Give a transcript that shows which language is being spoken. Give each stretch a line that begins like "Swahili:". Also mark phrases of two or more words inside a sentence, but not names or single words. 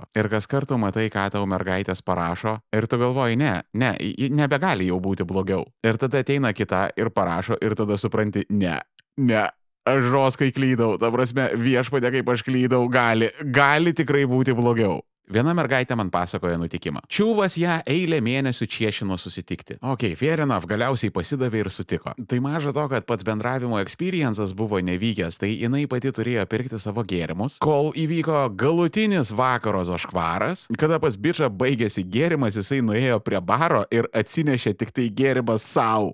Lithuanian: Ir kas kartu matai, ką tau mergaitės parašo ir tu galvoji, ne, nebegali jau būti blogiau. Ir tada ateina kita ir parašo ir tada supranti, ne, aš žoskai klydau, ta prasme, viešpatie, kaip aš klydau, gali tikrai būti blogiau. Viena mergaitė man pasakoja nutikimą. Čiūvas ją eilę mėnesių čiešino susitikti.
English: Ok, fair enough,
Lithuanian: galiausiai pasidavė ir sutiko. Tai maža to, kad pats bendravimo experiences buvo nevykęs, tai jinai pati turėjo pirkti savo gėrimus, kol įvyko galutinis vakaro zaškvaras, kada pas bičą baigėsi gėrimas, jisai nuėjo prie baro ir atsinešė tik tai gėrimą savo.